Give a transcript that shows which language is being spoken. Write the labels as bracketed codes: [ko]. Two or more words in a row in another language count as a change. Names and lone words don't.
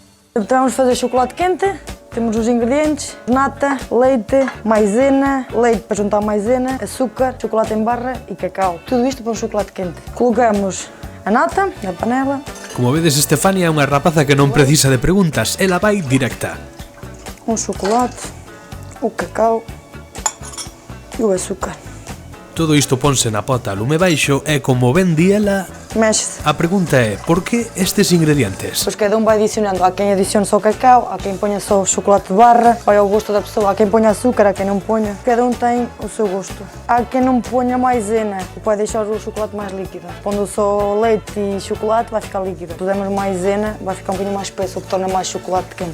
[pt] Vamos fazer chocolate quente, temos os ingredientes: nata, leite, maisena, leite para juntar maisena, açúcar, chocolate em barra e cacau. Tudo isto para um chocolate quente. Colocamos a nata na panela. [gl] Como vedes, Estefania é unha rapaza que non precisa de preguntas, ela vai directa. [pt] O chocolate, o cacau e o açúcar. [gl] Todo isto ponse na pota a lume baixo e, como ben di ela, [pt] Mexe-se. [gl] a pregunta é: por que estes ingredientes? [pt] Pois cada vai adicionando. Há quem adicione só cacau, há quem ponha só chocolate de barra, vai ao gosto da pessoa. Há quem ponha açúcar, há quem não ponha. Cada tem o seu gosto. Há quem não ponha maisena, que vai deixar o chocolate mais líquido. Pondo só leite e chocolate, vai ficar líquido. Pusemos maisena, vai ficar um bocadinho mais espesso, o que torna mais chocolate quente.